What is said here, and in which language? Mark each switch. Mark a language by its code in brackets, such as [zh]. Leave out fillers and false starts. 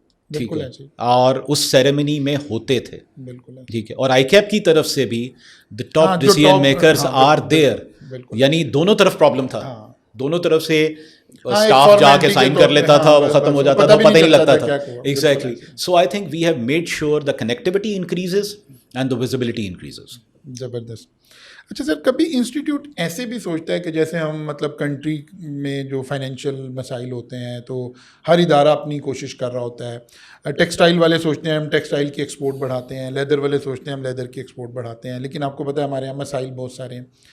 [ur] ٹھیک ہے, اور اس سیریمنی میں ہوتے تھے, ٹھیک ہے. اور آئی کیپ کی طرف سے بھی [en] The top decision makers are there. [ur] یعنی دونوں طرف پرابلم تھا, دونوں طرف سے اسٹاف جا کے سائن کر لیتا تھا, وہ ختم ہو جاتا تھا, پتہ ہی نہیں لگتا تھا. [en] Exactly. So I think we have made sure the connectivity increases and the visibility increases. [ur] زبردست. اچھا سر, کبھی انسٹیٹیوٹ ایسے بھی سوچتا ہے کہ جیسے ہم مطلب کنٹری میں جو فائنینشیل مسائل ہوتے ہیں تو ہر ادارہ اپنی کوشش کر رہا ہوتا ہے. ٹیکسٹائل والے سوچتے ہیں ہم ٹیکسٹائل کی ایکسپورٹ بڑھاتے ہیں, لیدر والے سوچتے ہیں ہم لیدر کی ایکسپورٹ بڑھاتے ہیں, لیکن آپ کو پتہ ہے ہمارے یہاں مسائل بہت سارے ہیں.